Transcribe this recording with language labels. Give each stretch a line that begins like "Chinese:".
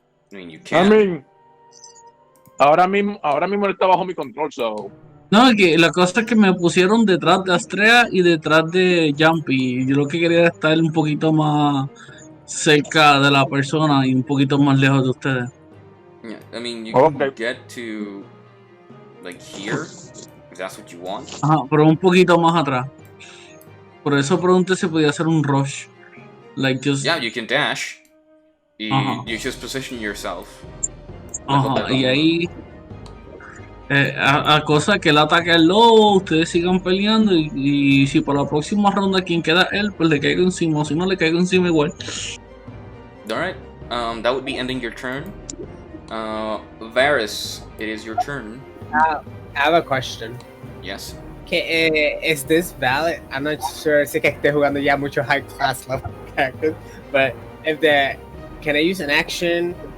English: I mean, you can.
Spanish: Ahora mismo él está bajo mi control, so. No, que la cosa es que me pusieron detrás de Astrea y detrás de Jumpy. Y yo lo que quería era estar un poquito más cerca de la persona y un poquito más lejos de ustedes.
English: Yeah, I mean, you can get to here, if that's what you want.
Spanish: Ajá, pero un poquito más atrás. Por eso pregunté si podía hacer un rush.
English: Yeah, you can dash. You just position yourself.
Spanish: Ajá, y ahí a cosa que él ataque al lobo, ustedes sigan peleando y si por la próxima ronda quien queda él, pues le caigo encima, o si no le caigo encima igual.
English: Alright, that would be ending your turn. Varys, it is your turn. I have a question. Yes. Is this valid? I'm not sure
Spanish: si que esté jugando ya mucho
English: high class level characters, but can I use an action?